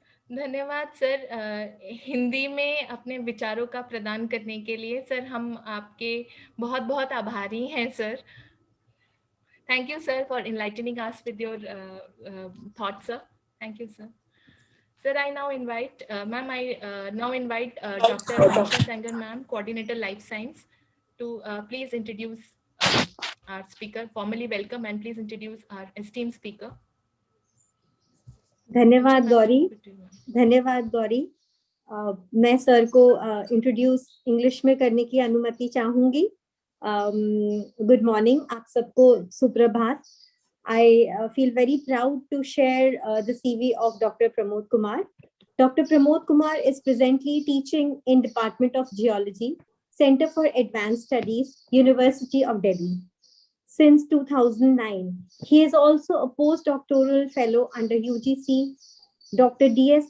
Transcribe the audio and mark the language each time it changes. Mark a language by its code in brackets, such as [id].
[hi] धन्यवाद सर, हिंदी में अपने विचारों का प्रदान करने के लिए। सर, हम आपके बहुत बहुत आभारी हैं sir. [en] Thank you, sir, for enlightening us with your thoughts, sir. Thank you, sir. Sir, I now invite, ma'am, I now invite Dr. Manisha Sanger, ma'am, Coordinator Life Science, to please introduce our speaker. Formally welcome and please introduce our esteemed speaker. [hi] धन्यवाद गौरी, धन्यवाद गौरी। मैं sir को introduce English में करने की अनुमति चाहूंगी। Good morning, आप सबको सुप्रभात। [en] I feel very proud to share the CV of Dr. Pramod Kumar. Dr. Pramod Kumar is presently teaching in Department of Geology, Center for Advanced Studies, University of Delhi. Since 2009, he is also a postdoctoral fellow under UGC Dr. D.S.